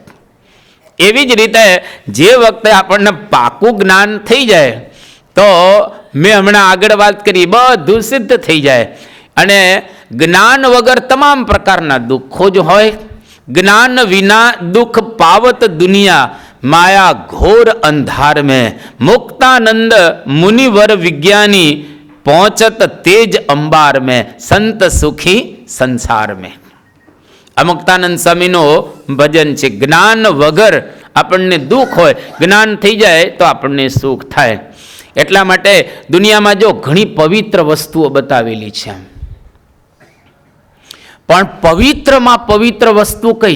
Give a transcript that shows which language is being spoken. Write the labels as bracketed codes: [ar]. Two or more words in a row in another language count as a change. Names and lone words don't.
[gu] એવી જ રીતે જે વખતે આપણને પાકું જ્ઞાન થઈ જાય તો મેં હમણાં આગળ વાત કરી, બધું સિદ્ધ થઈ જાય. અને જ્ઞાન વગર તમામ પ્રકારના દુઃખો જ હોય. [hi] ज्ञान विना दुःख पावत दुनिया माया घोर अंधार में मुक्तानंद मुनिवर विज्ञानी पहुंचत तेज अंबार में संत सुखी संसार में. [gu] આ મુક્તાનંદ સ્વામીનો ભજન છે. જ્ઞાન વગર આપણને દુઃખ હોય, જ્ઞાન થઈ જાય તો આપણને સુખ થાય. એટલા માટે દુનિયામાં જો ઘણી પવિત્ર વસ્તુઓ બતાવેલી છે, પણ પવિત્રમાં પવિત્ર વસ્તુ કઈ?